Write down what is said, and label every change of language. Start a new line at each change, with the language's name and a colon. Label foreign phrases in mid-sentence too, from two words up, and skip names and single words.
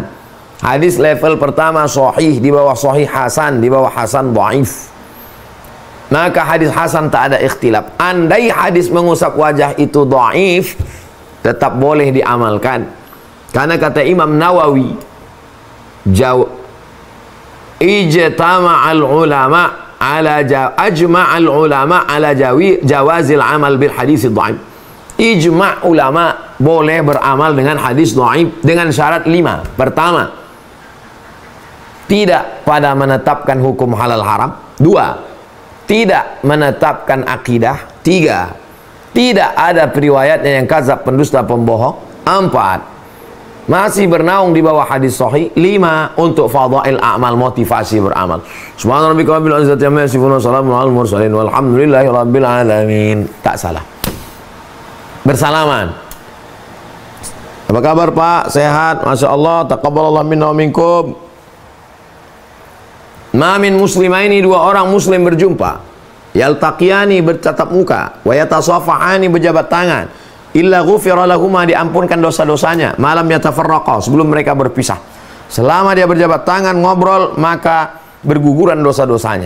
Indonesian: Hadis level pertama sahih, di bawah sahih hasan, di bawah hasan dhaif. Maka hadis hasan tak ada ikhtilaf. Andai hadis mengusap wajah itu dhaif, tetap boleh diamalkan. Karena kata Imam Nawawi,
Arabic: اجتمع العلماء على أجمع العلماء على جواز العمل بالحديث الضعيف.
Indonesian: Ijma' ulama boleh beramal dengan hadis dhaif dengan syarat 5. Pertama, tidak pada menetapkan hukum halal haram. 2, tidak menetapkan akidah. 3, tidak ada periwayatnya yang kadzab, pendusta, pembohong. 4, masih bernaung di bawah hadis sahih. 5, untuk fadail amal, motivasi beramal.
Arabic: سبحان ربك رب العزة عما يصفون وسلام على المرسلين والحمد لله رب العالمين.
Indonesian: Tak salah. Bersalaman. Apa kabar Pak? Sehat?
Arabic: ما شاء الله. تقبل الله منا ومنكم. ما من مسلمين,
Indonesian: 2 orang muslim berjumpa, yaltaqiyani bertatap muka,
Arabic: ويتصافحان
Indonesian: berjabat tangan,
Arabic: إلا غفر لهما
Indonesian: diampunkan dosa-dosanya,
Arabic: قبل أن يتفرقا
Indonesian: sebelum mereka berpisah. Selama dia berjabat tangan ngobrol maka berguguran dosa-dosanya.